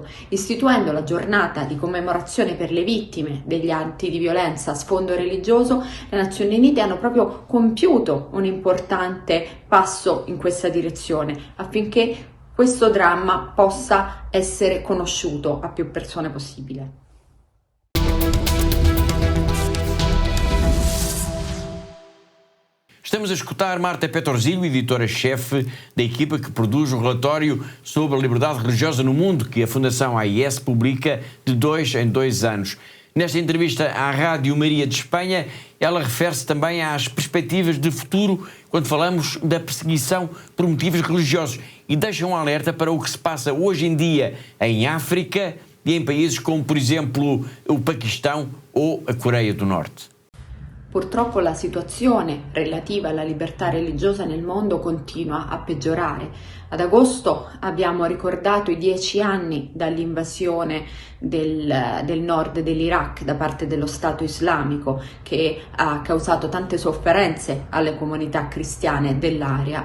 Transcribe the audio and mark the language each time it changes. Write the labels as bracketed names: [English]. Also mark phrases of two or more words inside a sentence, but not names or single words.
[Italian] Istituendo la giornata di commemorazione per le vittime degli atti di violenza a sfondo religioso, le Nazioni Unite hanno proprio compiuto un importante passo in questa direzione affinché questo dramma possa essere conosciuto a più persone possibile. [Portuguese] Estamos a escutar Marta Petrosilho, editora-chefe da equipa que produz o relatório sobre a liberdade religiosa no mundo, que a Fundação AIS publica de 2 em 2 anos. Nesta entrevista à Rádio Maria de Espanha, ela refere-se também às perspectivas de futuro quando falamos da perseguição por motivos religiosos e deixa um alerta para o que se passa hoje em dia em África e em países como, por exemplo, o Paquistão ou a Coreia do Norte. [Italian] Purtroppo la situazione relativa alla libertà religiosa nel mondo continua a peggiorare. Ad agosto abbiamo ricordato i 10 anni dall'invasione del nord dell'Iraq da parte dello Stato islamico che ha causato tante sofferenze alle comunità cristiane dell'area.